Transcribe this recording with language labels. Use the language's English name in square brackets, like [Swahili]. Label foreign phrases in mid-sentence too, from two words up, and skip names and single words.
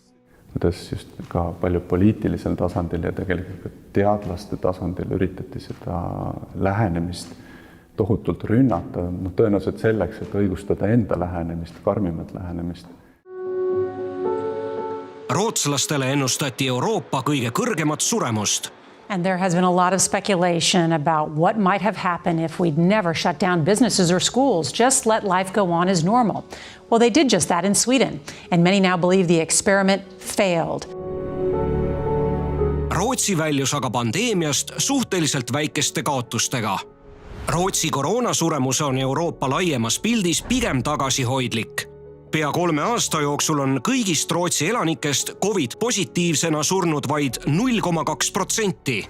[Estonian] Kuidas just ka palju poliitilisel tasandil ja tegelikult teadlaste tasandil üritati seda lähenemist tohutult rünnata, tõenäoliselt selleks, et õigustada enda lähenemist, karmimat lähenemist. Rootslastele ennustati Euroopa kõige kõrgemat suremust. [English] And there has been a lot of speculation about what might have happened if we'd never shut down businesses or schools, just let life go on as normal. Well, they did just that in Sweden, and many now believe the experiment failed. [Estonian] Rootsi väljus aga pandeemiast suhteliselt väikeste kaotustega. Rootsi koroonasuremus on Euroopa laiemas pildis pigem tagasihoidlik. Pea 3 aasta jooksul on kõigist Rootsi elanikest COVID-positiivsena surnud vaid 0,2%.